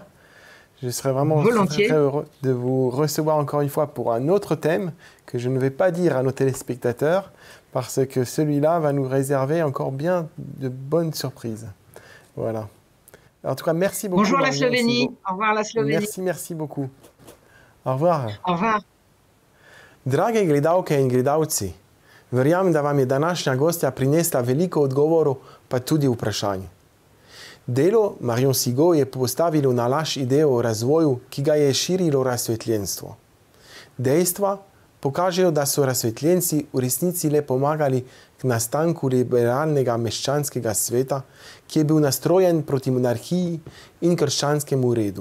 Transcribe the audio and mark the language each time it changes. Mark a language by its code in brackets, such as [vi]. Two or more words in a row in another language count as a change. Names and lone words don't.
[fr] Je serais vraiment très heureux de vous recevoir encore une fois pour un autre thème que je ne vais pas dire à nos téléspectateurs parce que celui-là va nous réserver encore bien de bonnes surprises. Voilà. En tout cas, merci beaucoup. Bonjour la Slovénie. Au revoir la Slovénie. Merci beaucoup. Au revoir. Au revoir. [sl] Drage gledalke in gledalci, verjamem, da vam je današnja gostja prinesla veliko odgovorov, pa tudi vprašanj. Delo Marion Sigaud je postavilo na laž idejo o razvoju, ki ga je širilo razsvetljenstvo. Dejstva pokažejo, da so razsvetljenci v resnici le pomagali k nastanku liberalnega meščanskega sveta, ki je bil nastrojen proti monarhiji in krščanskemu redu.